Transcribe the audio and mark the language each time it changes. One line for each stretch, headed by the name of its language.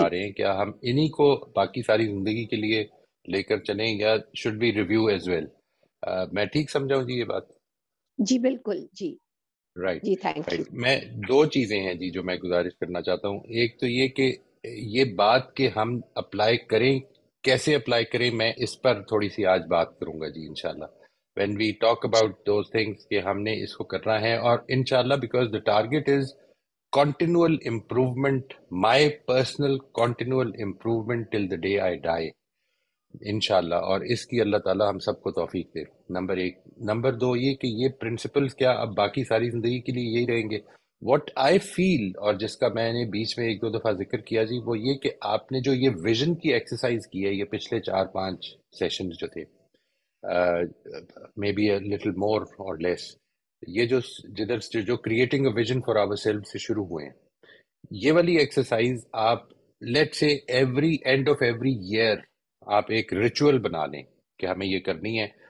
Urdu: آ رہے ہیں، کیا ہم انہی کو باقی ساری زندگی کے لیے لے کر چلیں یا
English: Should be review as well?
Urdu: میں ٹھیک سمجھاؤں جی یہ بات؟ جی بالکل جی. Right جی thank you. Right. میں 2 چیزیں ہیں جی جو میں گزارش کرنا چاہتا ہوں. ایک تو یہ کہ یہ بات کہ ہم اپلائی کریں، کیسے اپلائی کریں، میں اس پر تھوڑی سی آج بات کروں گا جی انشاءاللہ.
English: when we talk about those things
Urdu: کہ ہم نے اس کو کرنا ہے، اور
English: انشاءاللہ because the target is continual improvement, my personal continual improvement till the day I die انشاءاللہ.
Urdu: اور اس کی اللہ تعالی ہم سب کو توفیق دے. نمبر 1. نمبر 2 یہ کہ یہ پرنسپلز کیا اب باقی ساری زندگی کے لیے یہی رہیں گے؟
English: what I feel,
Urdu: اور جس کا میں نے بیچ میں 1-2 دفعہ ذکر کیا جی، وہ یہ کہ آپ نے جو یہ ویژن کی ایکسرسائز کی ہے، یہ پچھلے 4-5 سیشنز جو تھے،
English: may be a little more or less,
Urdu: یہ جدھر سے جو
English: creating a vision for our self
Urdu: سے شروع ہوئے ہیں، یہ والی ایکسرسائز آپ لیٹ سے every and of every year آپ ایک ریچول بنا لیں کہ ہمیں یہ کرنی ہے.